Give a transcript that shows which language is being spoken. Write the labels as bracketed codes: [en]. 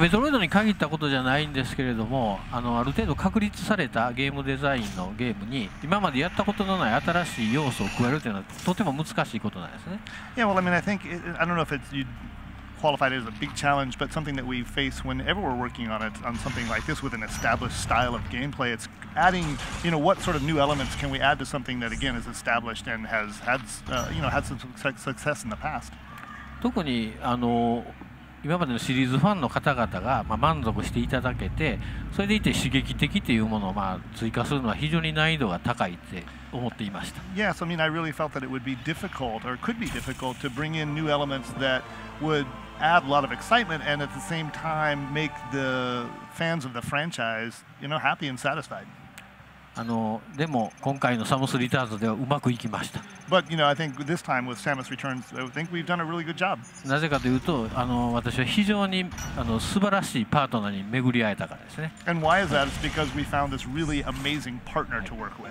[ja] メトロイドに限ったことじゃないんですけれども、ある程度確立されたゲームデザインのゲームに今までやったことのない新しい要素を加えるというのはとても難しいことなんですね。 [en] Yeah, well, I mean, I don't know if you'd qualify it as a big challenge, but something that we face whenever we're working on something like this with an established style of gameplay. It's adding, what sort of new elements can we add to something that again is established and has had some success in the past. [ja] 特に今までのシリーズファンの方々が満足していただけて、それでいて刺激的というものを追加するのは非常に難易度が高いって思っていました。 [en] Yes, I mean, I really felt that it would be difficult, or could be difficult, to bring in new elements that would add a lot of excitement and at the same time make the fans of the franchise, happy and satisfied. [ja] でも今回のサムスリターンズではうまくいきました。 [en] But I think this time with Samus Returns, I think we've done a really good job. [ja] なぜかというと、私は非常に素晴らしいパートナーに巡り会えたからですね。 [en] And why is that? It's because we found this really amazing partner to work with.